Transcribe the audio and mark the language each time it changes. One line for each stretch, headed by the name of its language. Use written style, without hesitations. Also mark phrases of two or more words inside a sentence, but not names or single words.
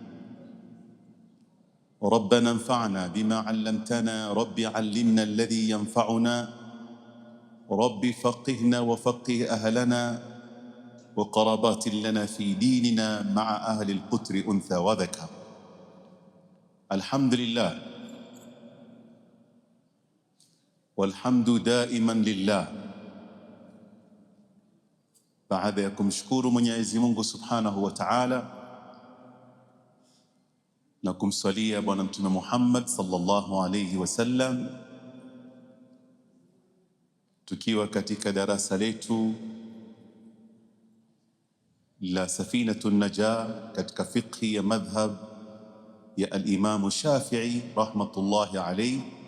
Arabic: ربنا انفعنا بما علمتنا، رب علمنا الذي ينفعنا، رب فقهنا وفقه أهلنا وقرابات لنا في ديننا مع أهل القتر أنثى وذكر. الحمد لله والحمد دائما لله.
Swahili: Baada ya kumshukuru Mwenyezi Mungu
Arabic: سبحانه وتعالى
Swahili: na kumswalia Bwana Mtume Muhammad
Arabic: صلى الله عليه وسلم,
Swahili: tukiwa katika darasa letu la Safinatun Najah katika fiqhi ya madhhab ya al-Imam Shafi'i
Arabic: رحمة الله عليه.